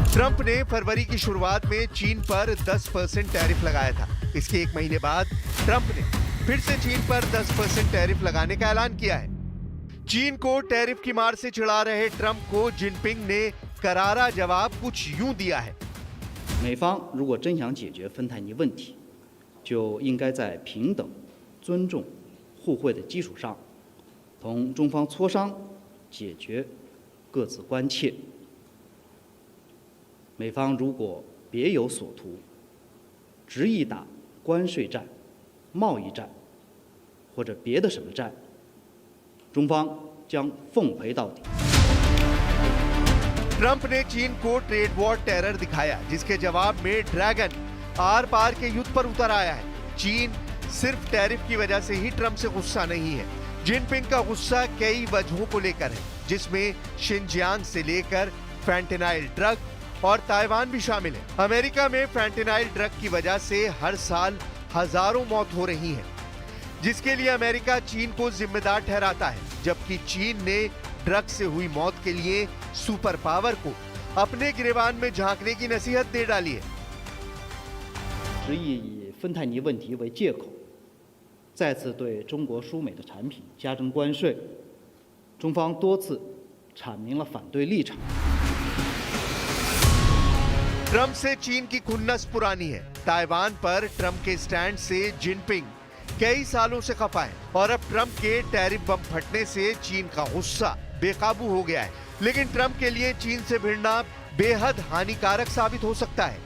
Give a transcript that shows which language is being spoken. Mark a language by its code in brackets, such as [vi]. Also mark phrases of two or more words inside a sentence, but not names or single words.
[hi] ट्रंप ने फरवरी की शुरुआत में चीन पर 10% टैरिफ लगाया था। इसके एक महीने बाद ट्रंप ने फिर से चीन पर 10% टैरिफ लगाने का ऐलान किया है। चीन को टैरिफ की मार से चिढ़ा रहे ट्रंप को जिनपिंग ने करारा जवाब कुछ यूं दिया है। [zh] 美方如果真想解决芬太尼问题，就应该在平等、尊重、互惠的基础上，同中方磋商，解决各自关切。美方如果别有所图，执意打关税战、贸易战或者别的什么战，中方将奉陪到底。 [hi] ट्रंप ने चीन को [en] trade war terror [hi] दिखाया, जिसके जवाब में ड्रैगन आर पार के युद्ध पर उतर आया है। चीन सिर्फ टैरिफ की वजह से ही ट्रंप से गुस्सा नहीं है। जिनपिंग का गुस्सा कई वजहों को लेकर है, जिसमें शिनजियांग से लेकर [en] fentanyl drug [hi] और ताइवान भी शामिल है। अमेरिका में [en] fentanyl drug [hi] की वजह से हर साल हजारों मौत हो रही हैं, जिसके लिए अमेरिका चीन को जिम्मेदार ठहराता है, जबकि चीन ने ड्रग से हुई मौत के लिए [en] super power [hi] को अपने गिरेबान में झांकने की नसीहत दे डाली है। [zh] 执意以芬太尼问题为借口，再次对中国输美的产品加征关税，中方多次阐明了反对立场。 [hi] ट्रंप से चीन की खुन्नस पुरानी है। ताइवान पर ट्रंप के स्टैंड से जिनपिंग कई सालों से खफा है और अब ट्रंप के [en] tariff bomb [hi] फटने से चीन का गुस्सा बेकाबू हो गया है। लेकिन ट्रंप के लिए चीन से भिड़ना बेहद हानिकारक साबित हो सकता है।